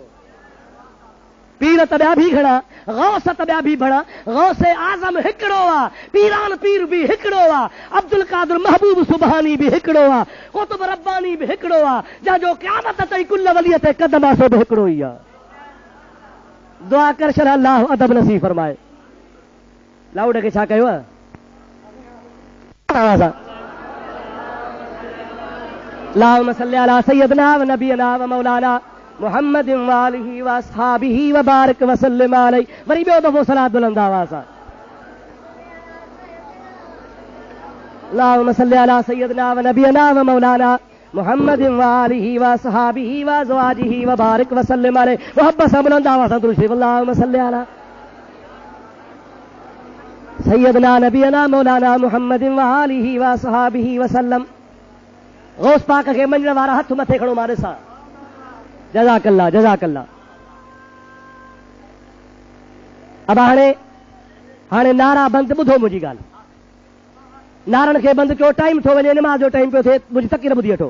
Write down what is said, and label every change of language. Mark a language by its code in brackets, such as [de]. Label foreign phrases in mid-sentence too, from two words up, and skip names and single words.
[sd] पीर त ॿिया बि घणा, गौस त ॿिया बि घणा, गौसे आज़म हिकिड़ो आहे, पीरान पीर बि हिकिड़ो आहे, अब्दुल कादर महबूब सुबहानी बि हिकिड़ो आहे, कुतुब रब्बानी बि हिकिड़ो आहे, जंहिंजो क़यामत ताईं कुल वलीअ ते कदम आहे सो बि हिकिड़ो ई आहे। दुआ कर छॾ अल्लाह अदब नसीब फरमाए। लाउड खे छा कयो आहे? [ar] اللهم صل على سيدنا ونبينا ومولانا محمد وآله وأصحابه وبارك وسلم عليه. [sd] वरी ॿियो दफ़ो सलात बुलंद आवाज़ सां। [ar] اللهم صل على سيدنا ونبينا ومولانا محمد وآله وأصحابه وأزواجه وبارك وسلم عليه. [sd] मोहब्बत सां बुलंद आवाज़ सां दुरूद शरीफ। [ar] اللهم صل على سيدنا نبينا مولانا محمد وآله وأصحابه وسلم. [sd] गौस पाक खे मञण वारा हथ मथे खणो, मां ॾिसां। [ar] جزاك الله جزاك الله. [sd] अब हाणे नारा बंदि, ॿुधो मुंहिंजी ॻाल्हि। नारनि खे बंदि कयो, टाइम थो वञे, निमाज़ जो टाइम पियो थिए, मुंहिंजी तक़रीर ॿुधी वठो।